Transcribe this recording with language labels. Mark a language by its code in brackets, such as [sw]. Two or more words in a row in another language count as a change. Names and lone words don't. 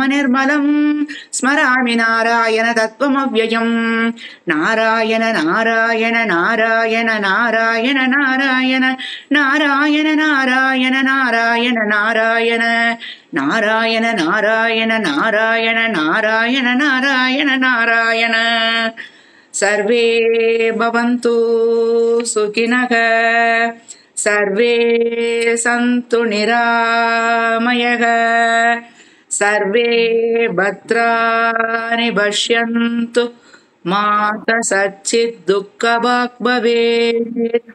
[sa] నిర్మలం స్మరామి నారాయణ తత్వమవ్యయం నారాయణ నారాయణ నారాయణ నారాయణ నారాయణ నారాయణ నారాయణ నారాయణ నారాయణ నారాయణ నారాయణ నారాయణ నారాయణ నారాయణ నారాయణ सर्वे भवन्तु सुखिनः सर्वे सन्तु निरामयः सर्वे भद्राणि पश्यन्तु मा कश्चित् दुःखभाग् भवेत्।